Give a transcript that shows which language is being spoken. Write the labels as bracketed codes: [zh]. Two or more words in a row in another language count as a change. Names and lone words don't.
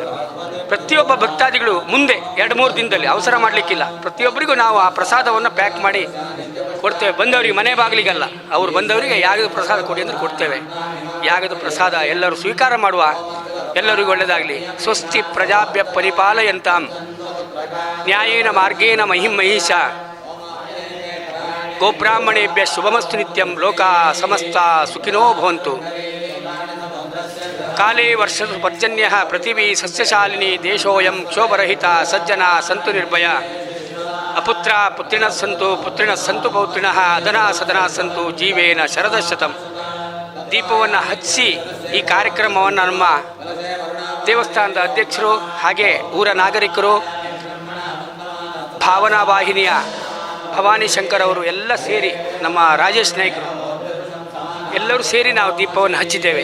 [kn] ಪ್ರತಿಯೊಬ್ಬ ಭಕ್ತಾದಿಗಳು ಮುಂದೆ 2-3 ದಿನದಲ್ಲಿ ಅವಸರ ಮಾಡಲಿಕ್ಕಿಲ್ಲ. ಪ್ರತಿಯೊಬ್ಬರಿಗೂ ನಾವು ಆ ಪ್ರಸಾದವನ್ನು ಪ್ಯಾಕ್ ಮಾಡಿ ಕೊಡ್ತೇವೆ. ಬಂದವರಿಗೆ ಮನೆ ಬಾಗಿಲಿಗಲ್ಲ, ಅವ್ರು ಬಂದವರಿಗೆ ಯಾಗದ ಪ್ರಸಾದ ಕೊಡಿ ಅಂದರೆ ಕೊಡ್ತೇವೆ. ಯಾಗದ ಪ್ರಸಾದ ಎಲ್ಲರೂ ಸ್ವೀಕಾರ ಮಾಡುವ. ಎಲ್ಲರಿಗೂ ಒಳ್ಳೆಯದಾಗಲಿ. [sa] ಸ್ವಸ್ತಿ ಪ್ರಜಾಭ್ಯ ಪರಿಪಾಲಯಂತಾಂ ನ್ಯಾಯೇನ ಮಾರ್ಗೇಣ ಮಹಿಷ ಗೋಬ್ರಾಹ್ಮಣೇಭ್ಯ ಶುಭಮಸ್ತು ನಿತ್ಯಂ. ಲೋಕ ಸಮಸ್ತ ಸುಖಿನೋ ಭವಂತು. ಕಾಲೇ ವರ್ಷ ಪರ್ಜನ್ಯ ಪೃಥಿವೀ ಸಸ್ಯಶಾಲಿನಿ ದೇಶೋಯಂ ಕ್ಷೋಭರಹಿತ. ಸಜ್ಜನ ಸಂತು ನಿರ್ಭಯ. ಅಪುತ್ರ ಪುತ್ರಿಣ ಸಂತು, ಪುತ್ರಿಣ ಸಂತು ಪೌತ್ರಿಣ. ಅಧನ ಸದನ ಸಂತು ಜೀವೇನ ಶರದಶತಂ. [kn] ದೀಪವನ್ನು ಹಚ್ಚಿ ಈ ಕಾರ್ಯಕ್ರಮವನ್ನು ನಮ್ಮ ದೇವಸ್ಥಾನದ ಅಧ್ಯಕ್ಷರು ಹಾಗೆ ಊರ ನಾಗರಿಕರು, ಭಾವನಾ ವಾಹಿನಿಯ ಭವಾನಿ ಶಂಕರ್ ಅವರು ಎಲ್ಲ ಸೇರಿ, ನಮ್ಮ ರಾಜೇಶ್ ನಾಯ್ಕರು ಎಲ್ಲರೂ ಸೇರಿ ನಾವು ದೀಪವನ್ನು ಹಚ್ಚಿದ್ದೇವೆ.